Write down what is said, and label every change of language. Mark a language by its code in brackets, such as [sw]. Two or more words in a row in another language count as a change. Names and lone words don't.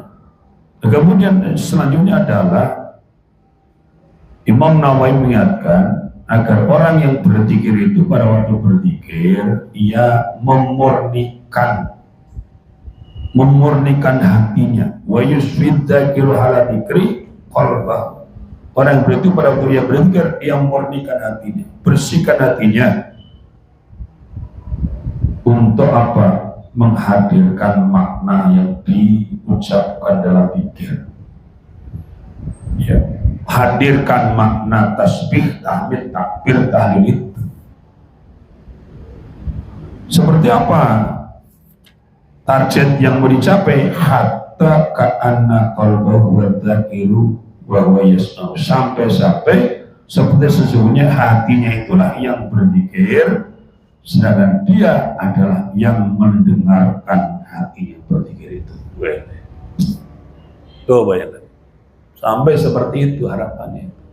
[id] Kemudian selanjutnya adalah Imam Nawawi mengingatkan agar orang yang berzikir itu pada waktu berzikir ia memurnikan hatinya. [ar] ويسفد الذاكر على ذكر قلبه. [id] Orang berzikir pada waktu dia berzikir ia memurnikan hatinya, bersihkan hatinya untuk apa? Menghadirkan makna yang diucapkan dalam zikir. Ya, hadirkan makna tasbih, tahmid, takbir, tahlil itu. Seperti apa target yang mau dicapai? [ar] حتى كأن قلبه والذاكر وهو يسمع, [id] sampai-sampai seperti sesungguhnya hatinya itulah yang berzikir, sedangkan dia adalah yang mendengarkan hati yang berzikir itu. Tuh bayangkan, sampai seperti itu harapannya.